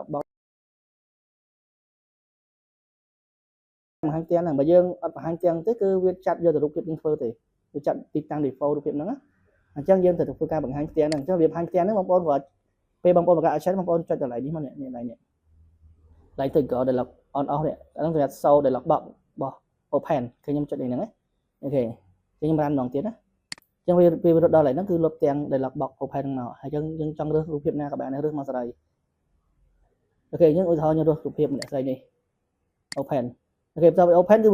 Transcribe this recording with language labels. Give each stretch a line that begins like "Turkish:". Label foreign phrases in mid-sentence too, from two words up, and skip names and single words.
Khmer: បង្ហាញទាំងហ្នឹងបើយើងអត់បង្ហាញទាំងទេគឺវាចាត់យកទៅរូបភាពយើងធ្វើទេវាចាត់ទីតាំង default រូបភាពហ្នឹងអញ្ចឹងយើងត្រូវធ្វើការបង្ហាញទាំងហ្នឹងអញ្ចឹងវាបង្ហាញទាំងហ្នឹងបងប្អូនគាត់ពេលបងប្អូនបង្កើត action បងប្អូនចុចកន្លែងនេះមកនេះកន្លែងនេះឡើងទៅក៏
English: dialog on off
Khmer: នេះអាហ្នឹងគេថា
English: show dialog box
Khmer: របស់ open គឺខ្ញុំចុចនេះហ្នឹងអូខេខ្ញុំ run ម្ដងទៀតណាអញ្ចឹងវារត់ដល់កន្លែងហ្នឹងគឺលុបទាំង
English: dialog box open
Khmer: ហ្នឹងមកហើយអញ្ចឹងយើងចង់រើសរូបភាពណាក៏បានរើសមកសេរីអូខេអញ្ចឹងឧទាហរណ៍ខ្ញុំរើសរូបភាពម្នាក់ស្រីនេះ open អូខេបន្ទាប់ពី open គឺវា